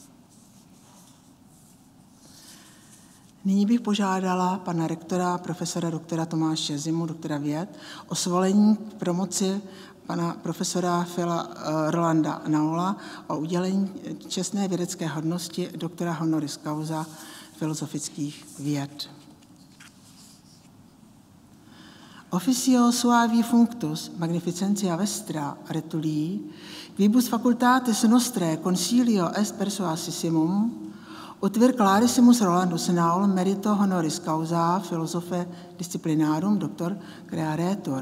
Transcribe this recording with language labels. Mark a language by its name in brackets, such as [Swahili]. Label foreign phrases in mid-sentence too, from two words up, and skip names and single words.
[Czech] Nyní bych požádala pana rektora, profesora doktora Tomáše Zimu, doktora věd, o svolení k promoci pana profesora Rolanda Naula o udělení čestné vědecké hodnosti doktora honoris causa filozofických věd. [Latin] Officio suavi functus magnificentia vestra retulii, quibus facultatis nostrae concilio est persuasissimum, ut vir clarissimus Rolandus Naul merito honoris causa philosophe disciplinarum doctor crearetur.